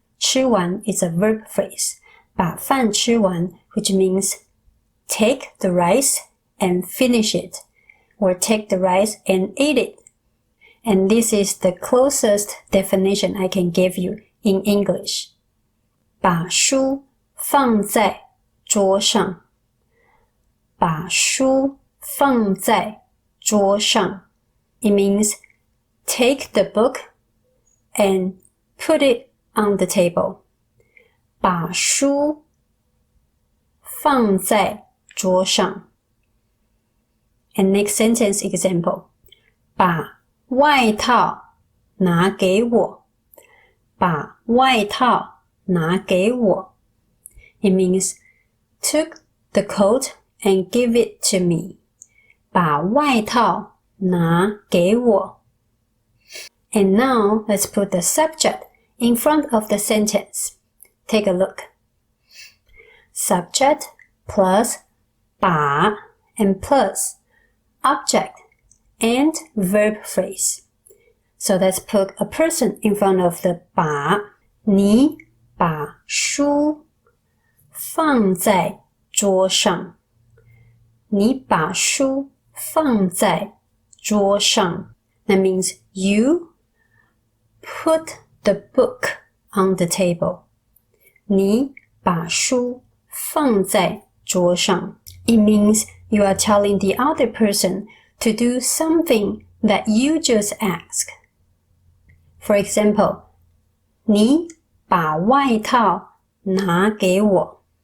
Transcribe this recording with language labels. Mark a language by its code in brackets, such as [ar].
[en] 吃完 is a verb phrase. [zh] 把饭吃完 [en] which means take the rice and finish it, or take the rice and eat it. And this is the closest definition I can give you in English. [zh] 把书放在桌上，把书放在桌上。 [en] It means take the book and put it on the table. [zh] 把书放在桌上。 [en] And next sentence example. [zh] 把外套拿给我，把外套拿给我。 [en] It means took the coat and give it to me. [zh] 把外套拿给我。 [en] And now let's put the subject in front of the sentence. Take a look. Subject plus 把 and plus object and verb phrase. So let's put a person in front of the 把。 [zh] 你把书放在桌上。你把书放在桌上。 [en] That means you put the book on the table. [zh] 你把书放在桌上。 [en] It means you are telling the other person to do something that you just asked. For example, [zh] 你把外套拿给我。